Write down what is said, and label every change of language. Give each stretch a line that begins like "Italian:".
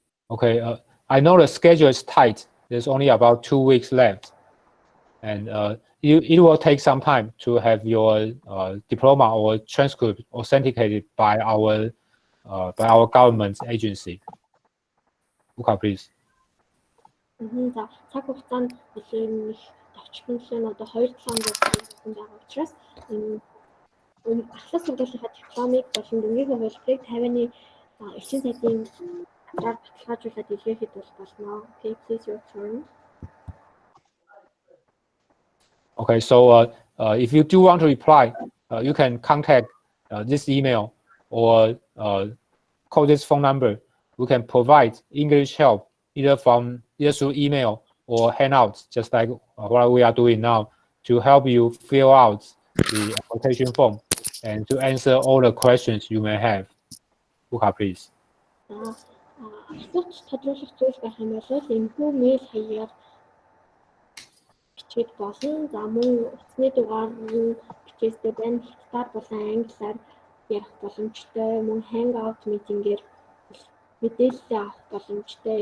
English: Okay, I know the schedule is tight. There's only about 2 weeks left, and it will take some time to have your diploma or transcript authenticated by our government agency. Luca, please.
Mongolian: За цаг хугацаанд нэлээд товчхон одоо 2-7 хоног байгаа учраас ахлах сургуулийнхаа дипломыг болон дүнгийн хөлбөрийг Тайваны элчин сайдын баталгаажуулаад илгээхэд бол болно.
English: Okay, please your turn. Okay, so if you do want to reply, you can contact this email or call this phone number. We can provide English help either through email or handouts, just like what we are doing now, to help you fill out the application form and to answer all the questions you may have. Buka, please.
Mongolian: Асууж тодруулах зүйл байх юм бол энэхүү мэйл хаягаар бичиж болно. За мөн утасны дугаар нь бичээстэй байна. Хятадаар болон англиар ярих боломжтой. Мөн hangout meeting-ээр мэдээлэл авах боломжтой.